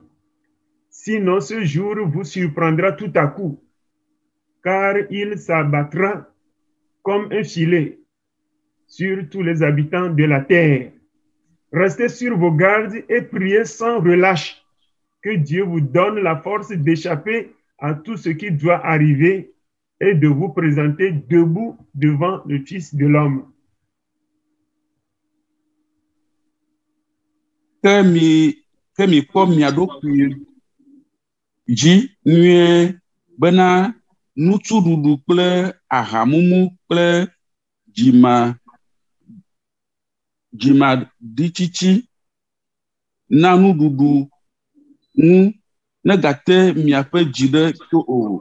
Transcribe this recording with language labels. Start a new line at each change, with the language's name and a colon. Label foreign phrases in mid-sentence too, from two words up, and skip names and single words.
French: Sinon, ce jour vous surprendra tout à coup, car il s'abattra comme un filet sur tous les habitants de la terre. Restez sur vos gardes et priez sans relâche que Dieu vous donne la force d'échapper à tout ce qui doit arriver et de vous présenter debout devant le Fils de l'homme.
Ewe: Ke mi kpɔ mia ɖokui dzi nyuie bena nutsuɖuɖu kple ahamumu kple dzimaɖitsitsi na nuɖuɖu ŋu negate miaƒe dzi ɖe to o.